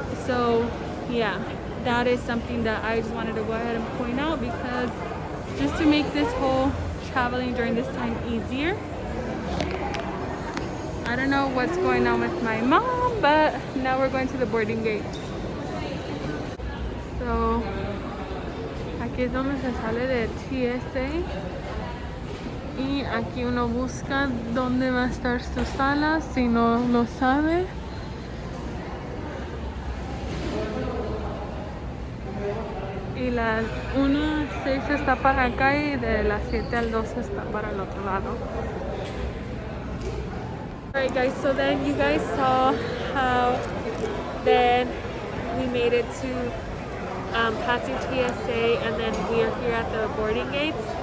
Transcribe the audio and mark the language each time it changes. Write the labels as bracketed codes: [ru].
[en] So yeah, that is something that I just wanted to go ahead and point out, because just to make this whole traveling during this time easier. I don't know what's going on with my mom, but now we're going to the boarding gate. [es] So aquí es donde se sale de TSA, y aquí uno busca dónde va a estar su sala si no lo sabe. Y la 1 a 6 está para acá y de las 7 al 12 está para el otro lado. [en] Alright guys, so then you guys saw how then we made it to passing TSA, and then we are here at the boarding gates.